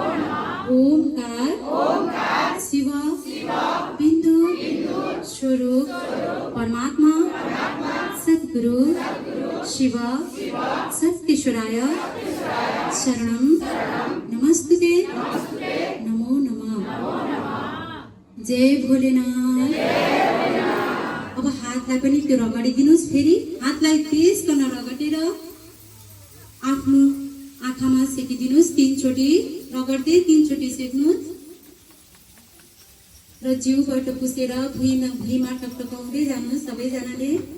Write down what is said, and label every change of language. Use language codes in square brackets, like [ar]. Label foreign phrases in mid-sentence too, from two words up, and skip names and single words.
[sa] ओमकार शिव बिंदु स्वरूप परमात्मा सद्गुरु शिव शक्तिश्वराय शरणं नमस्तुते नमो नमः। [ne] जय भोलेनाथ। अब हातलाई पनि त्यो रगडिदिनुहोस्। फेरि हातलाई तेज गर्न रगडेर आफ्नो आँखामा सेकिदिनुहोस्। 3 चोटि रगड्दै 3 चोटि सेक्नुहोस् र जिउबाट पुसेर भुइँमा टकटकाउँदै जानुहोस् सबैजनाले।